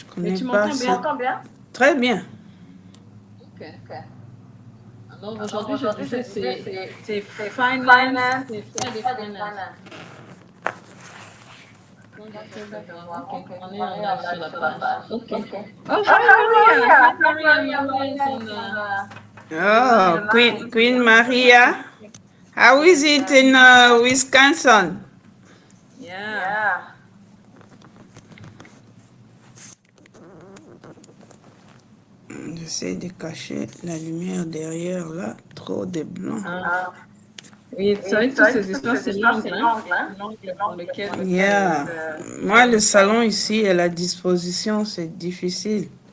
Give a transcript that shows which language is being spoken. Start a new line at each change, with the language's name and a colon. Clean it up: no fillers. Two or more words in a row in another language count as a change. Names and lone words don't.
French: Mais connais tu pas m'entends ça. bien? Très bien. Ok. Alors aujourd'hui, je disais, c'est finance, c'est
English: Friday finance.
French: Donc, j'essaie de voir. Ok, on est en live sur la page.
English: Ok. Oh, hi, Maria. Hi, Maria is on the... Oh, Queen Maria. How is it in Wisconsin? Yeah.
French: J'essaie de cacher la lumière derrière là. Trop de blanc. Oui, c'est vrai que toutes ces histoires, c'est l'angle, l'angle dans lequel...
English: Yeah.
French: Moi, le salon ici et la disposition, c'est difficile.